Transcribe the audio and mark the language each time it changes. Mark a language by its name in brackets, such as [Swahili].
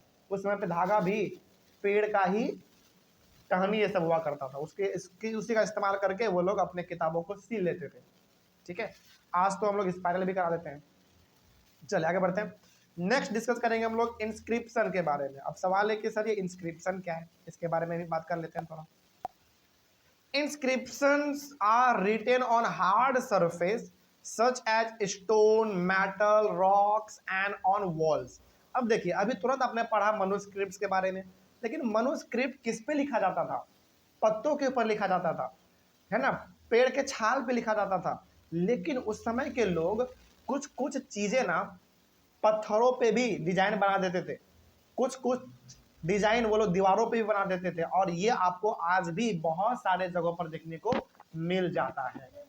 [Hindi] उस समय पे धागा भी पेड़ का ही टहनी ये सब हुआ करता था, उसी का इस्तेमाल करके वो लोग अपने किताबों को सील लेते थे। ठीक है, आज तो हम लोग स्पाइरल भी करा देते हैं। चलिए आगे बढ़ते हैं। नेक्स्ट डिस्कस करेंगे हम लोग इंस्क्रिप्शन के बारे में। अब सवाल है कि सर ये इंस्क्रिप्शन क्या है, इसके बारे में भी बात कर लेते हैं थोड़ा। [English] inscriptions are written on hard surface such as stone, metal, rocks and on walls. [Hindi] अब देखिए, अभी तुरंत आपने पढ़ा मनुस्क्रिप्ट्स के बारे में, लेकिन मनुस्क्रिप्ट किस पे लिखा जाता था? पत्तों के ऊपर लिखा जाता था, है ना, पेड़ के छाल पे लिखा जाता था। लेकिन उस समय के लोग कुछ कुछ चीजें ना पत्थरों पे भी डिजाइन बना देते थे, कुछ कुछ डिजाइन वो लोग दीवारों पे भी बना देते थे, और ये आपको आज भी बहुत सारे जगहों पर देखने को मिल जाता है।